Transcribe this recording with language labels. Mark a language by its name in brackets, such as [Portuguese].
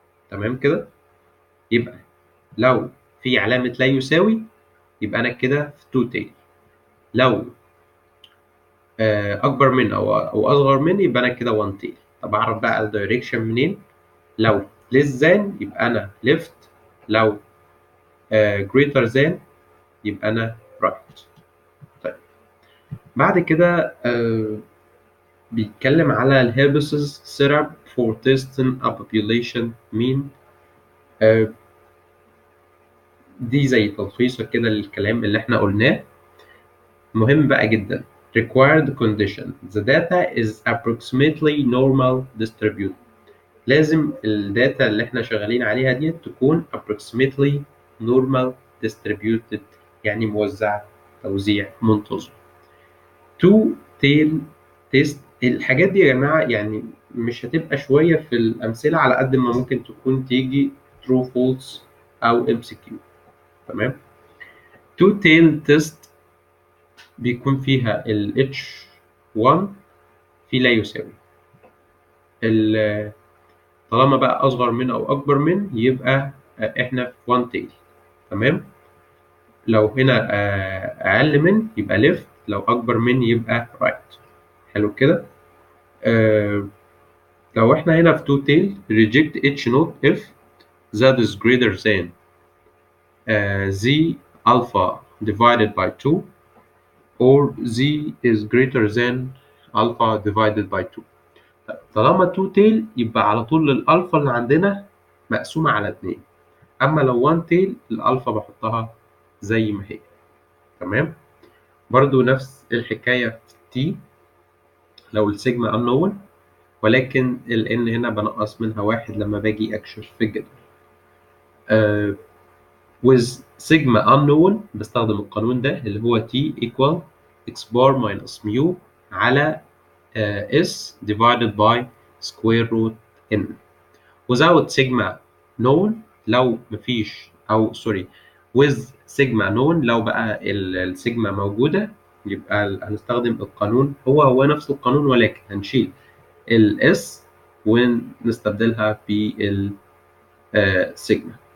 [Arabic] تمام كده؟ يبقى لو في علامة لا يساوي يبقى أنا كده في two tail. لو أكبر من أو أصغر من يبقى أنا كده one tail. طب أعرف بقى الدايركشن منين؟ لو [English] less than [Arabic] يبقى أنا left، لو [English] greater than [Arabic] يبقى أنا right. طيب بعد كده بيتكلم على الهيربسز [English] setup for testing a population mean. [Arabic] دي زي تلخيصة كده للكلام اللي احنا قلناه، مهم بقى جدا. [English] required condition the data is approximately normal distributed. [Arabic] لازم الداتا اللي احنا شغالين عليها دي تكون [English] approximately normal distributed، [Arabic] يعني موزعة توزيع منتظم. [English] two tail test [Arabic] الحاجات دي يا جماعة يعني مش هتبقى شوية في الأمثلة على قد ما ممكن تكون تيجي true false أو MCQ. تمام؟ [English] two tail test [Arabic] بيكون فيها ال H1 في لا يساوي. طالما بقى أصغر من أو أكبر من يبقى إحنا في one tail. تمام؟ لو هنا أقل من يبقى left، لو أكبر من يبقى right. حلو كده؟ لو إحنا هنا في [English] two tail reject H not if that is greater than Z alpha divided by 2 or Z is greater than alpha divided by 2. [Arabic] طالما 2 tail يبقى على طول الألفا اللي عندنا مقسومة على 2. أما لو 1 tail الألفا بحطها زي ما هي. تمام؟ برضو نفس الحكاية في T لو السيجما unknown، ولكن ال N هنا بنقص منها 1 لما باجي أكشف في الجدول. [English] with sigma unknown [Arabic] بستخدم القانون ده اللي هو [English] T equal x bar minus mu على S divided by square root N. without sigma known [Arabic] لو مفيش أو سوري [English] with sigma known [Arabic] لو بقى السيجما موجودة يبقى هنستخدم القانون هو نفس القانون، ولكن هنشيل ال S ونستبدلها بالسيجما.